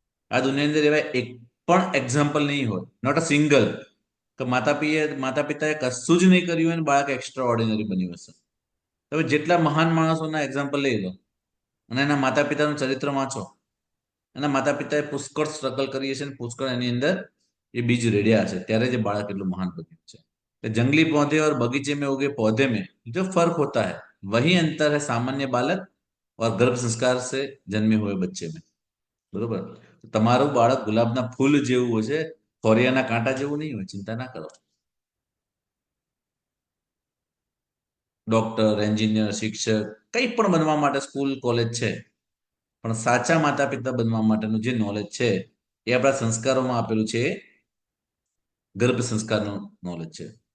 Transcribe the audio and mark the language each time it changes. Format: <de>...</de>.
<gu>આ દુનિયાની અંદર એવા એક પણ એક્ઝામ્પલ નહીં હોય, નોટ અ સિંગલ, કે માતા પિતાએ કશું જ નહીં કર્યું હોય અને બાળક એક્સ્ટ્રા ઓર્ડિનરી બન્યું હશે. તમે જેટલા મહાન માણસોના એક્ઝામ્પલ લઈ લો અને એના માતા પિતાનું ચરિત્ર વાંચો, એના માતા પિતાએ પુષ્કળ સ્ટ્રગલ કરી હશે અને પુષ્કળ એની અંદર એ બીજ રેડ્યા હશે, ત્યારે જે બાળક એટલું મહાન બન્યું છે.</gu> <hi>जंगली पौधे और बगीचे में उगे पौधे में जो फर्क होता है वही अंतर है सामान्य बालक और गर्भ संस्कार से जन्मे हुए बच्चे में.</hi> <gu>बरोबर? તો તમારું બાળક ગુલાબના ફૂલ જેવું હોય છે, કોરિયાના કાંટા જેવું નહીં હોય, ચિંતા ના કરો. ડોક્ટર, એન્જિનિયર, શિક્ષક કંઈ પણ બનવા માટે સ્કૂલ કોલેજ છે, પણ સાચા માતા પિતા બનવા માટેનું જે નોલેજ છે એ આપણા સંસ્કારોમાં આપેલું છે, એ ગર્ભ સંસ્કારનું નોલેજ છે.</gu>